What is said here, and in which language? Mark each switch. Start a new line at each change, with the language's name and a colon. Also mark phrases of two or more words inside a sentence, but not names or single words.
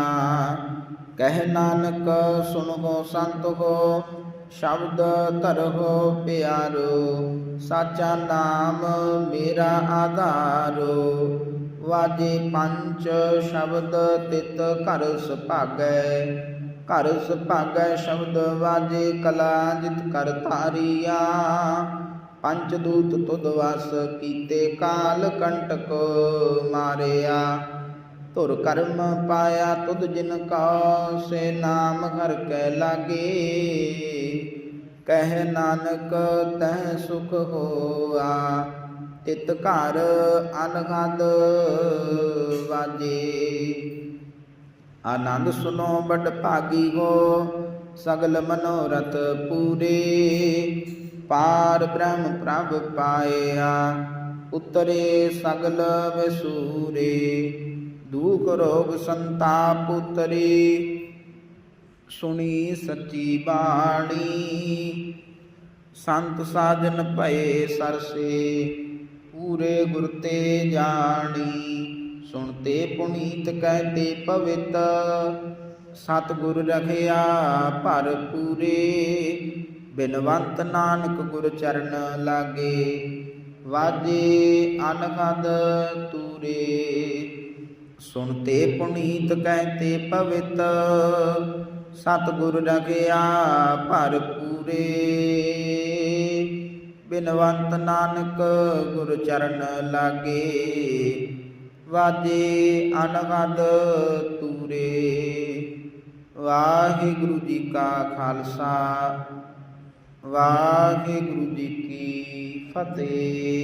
Punjabi: ਕਹੈ ਨਾਨਕੁ ਸੁਣਹੁ ਸੰਤਹੁ, ਸਬਦਿ ਧਰਹੁ ਪਿਆਰੋ। ਸਾਚਾ ਨਾਮੁ ਮੇਰਾ ਆਧਾਰੋ, ਵਾਜੇ ਪੰਚ ਸਬਦ ਤਿਤੁ ਘਰਿ ਸਭਾਗੈ। ਘਰਿ ਸਭਾਗੈ ਸਬਦ ਵਾਜੇ, ਕਲਾ ਜਿਤੁ ਘਰਿ ਧਾਰੀਆ। ਪੰਚ ਦੂਤ ਤੁਧੁ ਵਸਿ ਕੀਤੇ, ਕਾਲੁ ਕੰਟਕੁ ਮਾਰਿਆ। ਧੁਰਿ ਕਰਮਿ ਪਾਇਆ ਤੁਧੁ ਜਿਨ ਕਉ, ਸਿ ਨਾਮਿ ਹਰਿ ਕੈ ਲਾਗੇ। ਕਹੈ ਨਾਨਕੁ ਤਹ ਸੁਖੁ ਹੋਆ, ਤਿਤੁ ਘਰਿ ਅਨਹਦ ਵਾਜੇ। ਅਨਦੁ ਸੁਣਹੁ ਵਡਭਾਗੀਹੋ, ਸਗਲ ਮਨੋਰਥ ਪੂਰੇ। ਪਾਰਬ੍ਰਹਮੁ ਪ੍ਰਭੁ ਪਾਇਆ, ਉਤਰੇ ਸਗਲ ਵਿਸੂਰੇ। ਦੁਖ ਰੋਗ ਸੰਤਾਪ ਉਤਰੇ, ਸੁਣੀ ਸਚੀ ਬਾਣੀ। ਸੰਤ ਸਾਜਨ ਭਏ ਸਰਸੇ, ਪੂਰੇ ਗੁਰ ਤੇ ਜਾਣੀ। ਸੁਣਤੇ ਪੁਨੀਤ ਕਹਤੇ ਪਵਿਤੁ, ਸਤਿਗੁਰੁ ਰਹਿਆ ਭਰਪੂਰੇ। ਬਿਨਵੰਤਿ ਨਾਨਕੁ ਗੁਰ ਚਰਣ ਲਾਗੇ, ਵਾਜੇ ਅਨਹਦ ਤੂਰੇ। ਸੁਣਤੇ ਪੁਨੀਤ ਕਹਤੇ ਪਵਿਤੁ, ਸਤਿਗੁਰੁ ਰਹਿਆ ਭਰਪੂਰੇ। ਬਿਨਵੰਤਿ ਨਾਨਕੁ ਗੁਰ ਚਰਣ ਲਾਗੇ, ਵਾਜੇ ਅਨਹਦ ਤੂਰੇ। ਵਾਹਿਗੁਰੂ ਜੀ ਕਾ ਖ਼ਾਲਸਾ, ਵਾਹਿਗੁਰੂ ਜੀ ਕੀ ਫ਼ਤਹਿ।